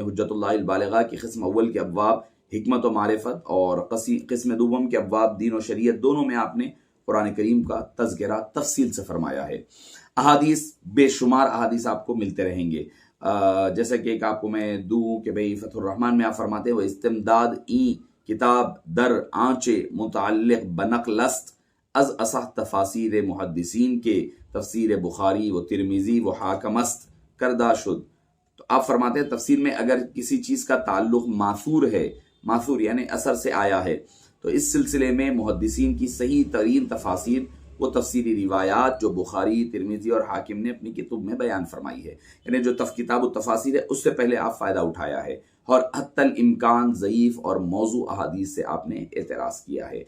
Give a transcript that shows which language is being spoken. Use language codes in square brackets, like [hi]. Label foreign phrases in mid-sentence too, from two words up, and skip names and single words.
[ur] حجت اللہ البالغہ کی قسم اول کے ابواب حکمت و معرفت، اور قسم دوم کے ابواب دین و شریعت، دونوں میں آپ نے قرآن کریم کا تذکرہ تفصیل سے فرمایا ہے۔ احادیث، بے شمار احادیث آپ کو ملتے رہیں گے، جیسا کہ ایک آپ کو میں دوں کہ بھئی فتح الرحمن میں آپ فرماتے ہیں وہ [fa] استمداد این کتاب در آنچے متعلق بنقل است از اصح تفاسیر محدثین کے تفسیر بخاری و ترمذی و حاکم است کردہ شد۔ [ur] تو آپ فرماتے ہیں تفسیر میں اگر کسی چیز کا تعلق ماثور ہے، ماثور یعنی اثر سے آیا ہے، تو اس سلسلے میں محدثین کی صحیح ترین تفاسیر وہ تفسیری روایات جو بخاری، ترمذی اور حاکم نے اپنی کتب میں بیان فرمائی ہے، یعنی جو کتاب التفاسیر ہے اس سے پہلے آپ فائدہ اٹھایا ہے، اور حتی الامکان ضعیف اور موضوع احادیث سے آپ نے اعتراض کیا ہے۔